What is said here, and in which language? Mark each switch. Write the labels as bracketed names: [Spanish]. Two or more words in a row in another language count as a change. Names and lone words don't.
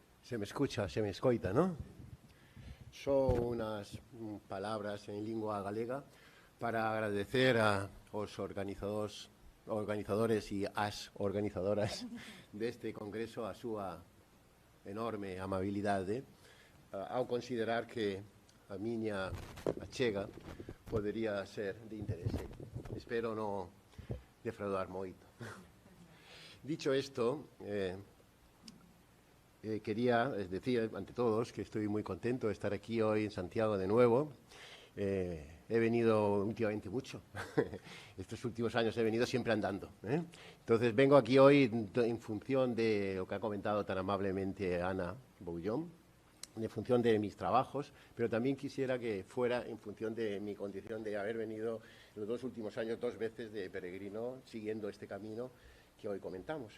[Spanish] Se me escucha, [Galician] se me escoita, ¿no? Son unas palabras en lingua galega para agradecer aos organizadores e as organizadoras deste congreso a súa enorme amabilidade ao considerar que a miña achega podería ser de interese. Espero non defraudar moito. [Spanish] Dicho esto, quería decir ante todos que estoy muy contento de estar aquí hoy en Santiago de nuevo. He venido últimamente mucho. Estos últimos años he venido siempre andando. Entonces vengo aquí hoy en función de lo que ha comentado tan amablemente Ana Boullón, en función de mis trabajos, pero también quisiera que fuera en función de mi condición de haber venido los 2 últimos años 2 veces de peregrino siguiendo este camino que hoy comentamos.